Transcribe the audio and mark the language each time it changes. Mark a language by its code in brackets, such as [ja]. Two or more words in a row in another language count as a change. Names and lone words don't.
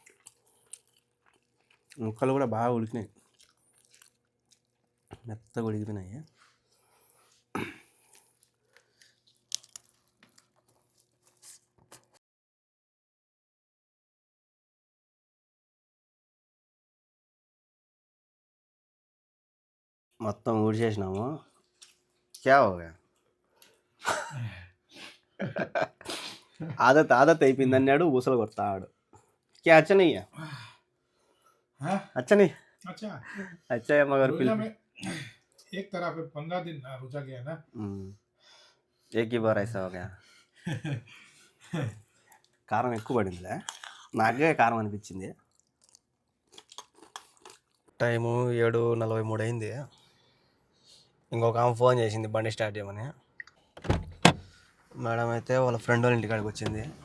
[te] ముక్కలు కూడా బాగా ఉడికినాయి, మెత్తగా ఉడికిపోయినాయి. మొత్తం ఊడిచేసినాము. [hi] क्या होगा आदत [te] అయిపోయింది అన్నాడు. ఊసలు కొడతాడు. [hi] क्या अच्छा नहीं है? अच्छा नहीं अच्छा है मगर एक तरह पे 15 दिन रुचा गया ना. एक ही बार ऐसा हो गया. [te] కారం ఎక్కువ పడిందిలే, నాకే కారం అనిపించింది. టైము 7:43 అయింది. ఇంకొక ఆమె ఫోన్ చేసింది బండి స్టార్ట్ చేయమని. మేడం అయితే వాళ్ళ ఫ్రెండ్ వాళ్ళ ఇంటికాడికి వచ్చింది.